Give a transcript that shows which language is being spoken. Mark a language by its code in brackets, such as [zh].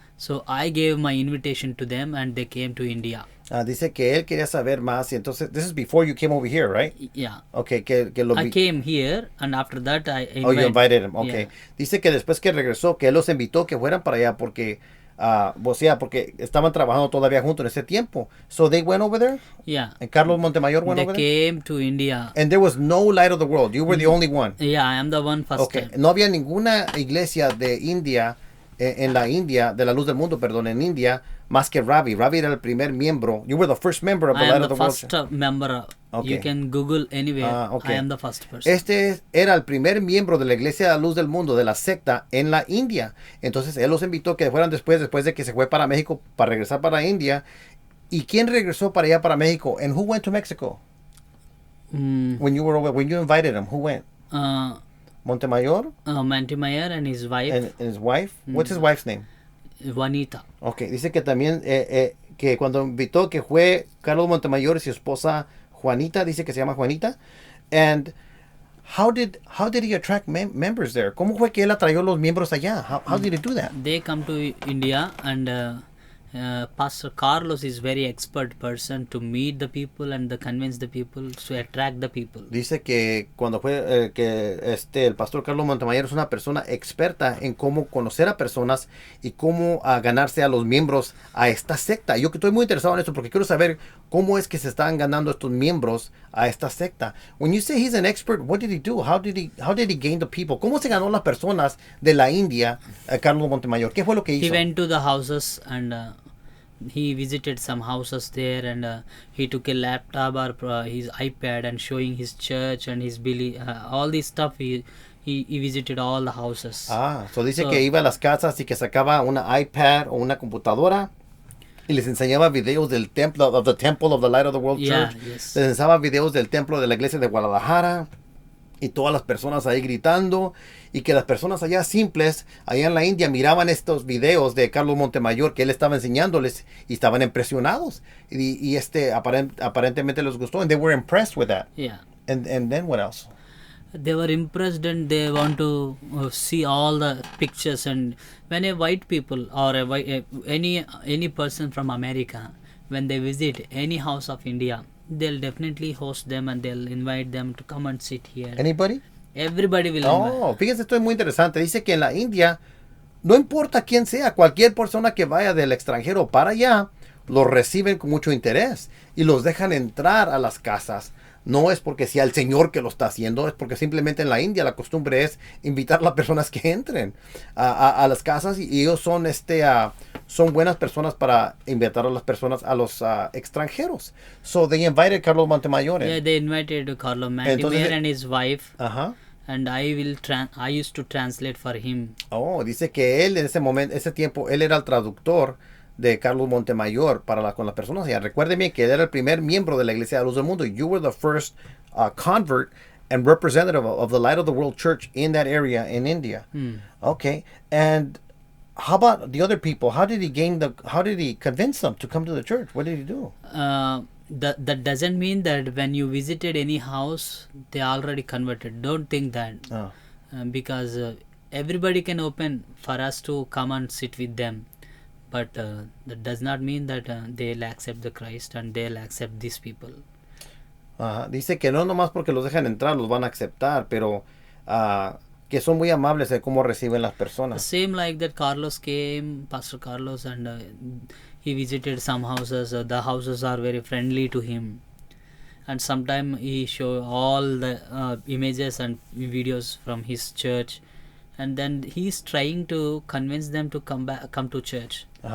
[en] So I gave my invitation to them and they came to India. [es] Dice que él quería saber más y entonces, [en] this is before you came over here, right? Yeah. Okay, I came here and after that I invited. Oh, you invited him, okay. Yeah. [es] Dice que después que regresó, que él los invitó que fueran para allá porque, porque estaban trabajando todavía juntos en ese tiempo. [en] So they went over there? Yeah. And Carlos Montemayor went they over there? They came to India. And there was no Light of the World. You were the only one. Yeah, I am the one first time. [es] No había ninguna iglesia de India, en la India, de la Luz del Mundo, perdón, en India, más que Ravi. Ravi era el primer miembro. [en] You were the first member of the Light of the World. I am the first member. Okay. You can Google anywhere. Okay. I am the first person. [es] Era el primer miembro de la Iglesia de la Luz del Mundo, de la secta, en la India. Entonces, él los invitó que fueran después de que se fue para México, para regresar para India. ¿Y quién regresó para allá, para México? [en] And who went to Mexico? When you invited him, who went? Montemayor? Montemayor and his wife. And his wife? What's his wife's name? Juanita. [es] Okay, dice que también, que cuando invitó, que fue Carlos Montemayor y su esposa Juanita, dice que se llama Juanita. And [en] how did he attract members there? [es] ¿Cómo fue que él atrayó los miembros allá? [en] How did he do that? They come to India, and Pastor Carlos is very expert person to meet the people and convince the people, to attract the people. [es] Dice que cuando fue el pastor Carlos Montemayor es una persona experta en cómo conocer a personas y cómo ganarse a los miembros a esta secta. Yo que estoy muy interesado en esto porque quiero saber cómo es que se están ganando estos miembros a esta secta. [en] When you say he's an expert, what did he do? How did he gain the people? [es] ¿Cómo se ganó las personas de la India, Carlos Montemayor? ¿Qué fue lo que hizo? [en] He went to the houses and he visited some houses there, and he took a laptop or his iPad and showing his church and his all this stuff. He visited all the houses. [es] So dice que iba a las casas y que sacaba una iPad o una computadora y les enseñaba videos del templo, [en] of the Temple of the Light of the World Church. Yes. [es] Les enseñaba videos del templo de la iglesia de Guadalajara y todas las personas ahí gritando, y que las personas allá simples, allá en la India, miraban estos videos de Carlos Montemayor que él estaba enseñándoles y estaban impresionados y aparentemente les gustó, [en] and they were impressed with that. Yeah. And then what else? They were impressed, and they want to see all the pictures. And when a white people or any person from America, when they visit any house of India, they'll definitely host them and they'll invite them to come and sit here. Anybody? Everybody will invite. [es] Fíjense, esto es muy interesante. Dice que en la India, no importa quién sea, cualquier persona que vaya del extranjero para allá, los reciben con mucho interés y los dejan entrar a las casas. No es porque sea el Señor que lo está haciendo, es porque simplemente en la India la costumbre es invitar a las personas que entren a las casas, y ellos son son buenas personas para invitar a las personas, a los extranjeros. [en] So they invited Carlos Montemayor. Yeah, they invited Carlos Montemayor and his wife. And I used to translate for him. [es] Dice que él en ese tiempo, él era el traductor de Carlos Montemayor con las personas. Ya recuérdeme que él era el primer miembro de la Iglesia de Luz del Mundo. [en] You were the first convert and representative of the Light of the World Church in that area in India. Okay. And how about the other people? How did he convince them to come to the church? What did he do? That doesn't mean that when you visited any house, they already converted. Don't think that. Because everybody can open for us to come and sit with them. But that does not mean that they'll accept the Christ and they'll accept these people. [es] Dice que no nomás porque los dejan entrar los van a aceptar, pero que son muy amables de cómo reciben las personas. [en] Same like that, Carlos came, Pastor Carlos, and he visited some houses. The houses are very friendly to him. And sometimes he show all the images and videos from his church. And then he's trying to convince them to come to church.